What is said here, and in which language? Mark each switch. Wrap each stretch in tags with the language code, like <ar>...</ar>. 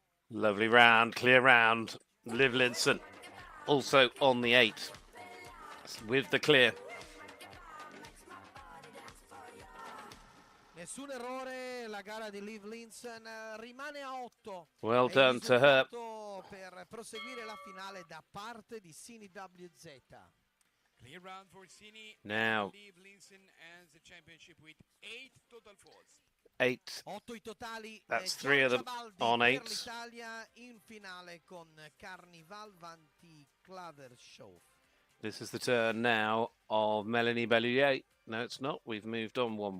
<en>Lovely round, clear round. Liv Linson also on the 8 with the clear.</en> <it>Nessun errore, la gara di Liv Linson rimane a 8.</it> <en>Well done to her.</en> <it>Per proseguire la finale da parte di Sini WZ.</it> <en>Clear round for Sini. Now. Liv Linson ends the championship with 8 total falls. 8.</en> <it>8 i totali.</it> <en>That's 3 of them on 8.</en> <it>L'Italia in finale con Carnival Vanti Klavershow.</it> <en>This is the turn now of Melanie Bellier. No, it's not. We've moved on one.</en>